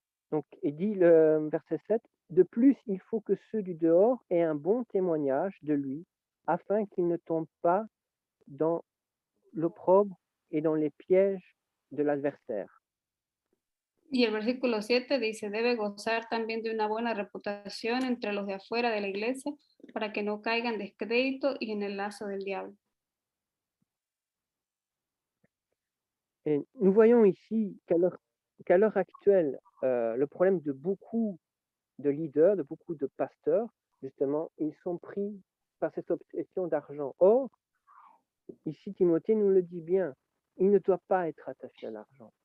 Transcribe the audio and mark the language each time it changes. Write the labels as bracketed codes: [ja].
[fr] Donc, il dit le verset 7, de plus, il faut que ceux du dehors aient un bon témoignage de lui, afin qu'ils ne tombent pas dans l'opprobre et dans les pièges de l'adversaire. [es] Y el versículo 7 dice, debe gozar también de una buena reputación entre los de afuera de la iglesia para que no caigan en descrédito y en el lazo del diablo. [fr] Et nous voyons ici qu'à l'heure actuelle, le problème de beaucoup de leaders, de beaucoup de pasteurs, justement, ils sont pris par cette obsession d'argent. Or, ici, Timothée nous le dit bien, il ne doit pas être attaché à l'argent.